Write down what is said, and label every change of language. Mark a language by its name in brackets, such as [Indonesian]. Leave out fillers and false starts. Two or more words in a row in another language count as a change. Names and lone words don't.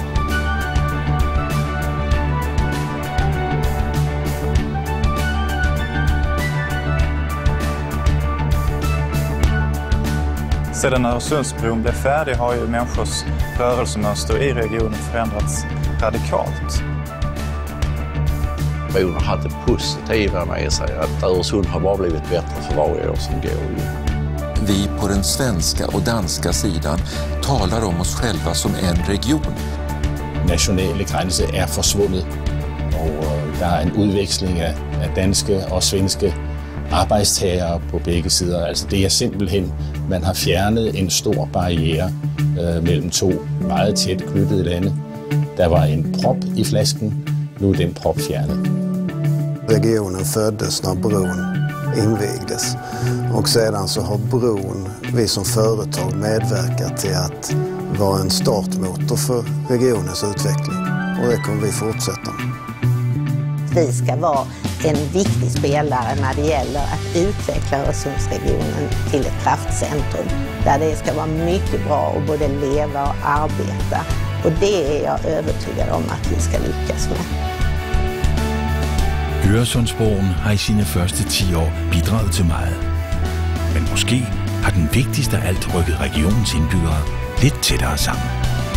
[Swedish] Sedan Öresundsbron blev färdig har ju människors rörelsemönster i regionen förändrats radikalt. Bron har haft det positiva med sig att Öresund har bara blivit bättre för varje år som går. Vi på den svenska och danska sidan talar om oss själva som en region. [Danish] Nationale grænser er forsvundet, og der er en udveksling af danske og svenske arbejdstagere på begge sider. Altså det er simpelthen, man har fjernet en stor barriere mellem 2 meget tæt knyttede lande. Der var en prop i flasken, nu er den prop fjernet. [Swedish] Regionen föddes när bron invigdes och sedan så har bron, vi som företag, medverkat till att vara en startmotor för regionens utveckling och det kommer vi fortsätta med. Vi ska vara en viktig spelare när det gäller att utveckla Öresundsregionen till ett kraftcentrum där det ska vara mycket bra att både leva och arbeta. Och det är jag övertygad om att vi ska lyckas med. [Danish] Øresundsbroen har i sine første 10 år bidraget til meget. Men måske har den vigtigste af alt rykket regionens indbyggere lidt tættere sammen.